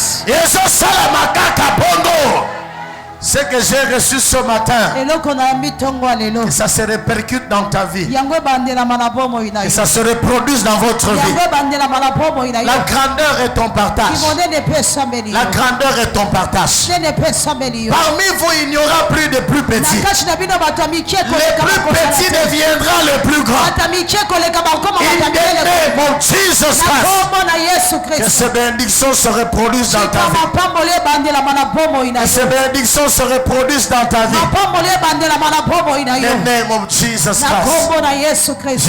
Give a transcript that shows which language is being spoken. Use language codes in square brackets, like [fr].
[ln] Yeso salamaka kabongo. [fr] Ce que j'ai reçu ce matin, que ça se répercute dans ta vie, que ça se reproduise dans votre vie. La grandeur est ton partage. La grandeur est ton partage. Parmi vous, il n'y aura plus de plus petits. Les plus petits deviendront les plus grands. [en] In the name of Jesus Christ. [fr] Que ces bénédictions se reproduisent dans ta vie. Que ces bénédictions se reproduisent dans ta vie. [en] In the name of Jesus Christ.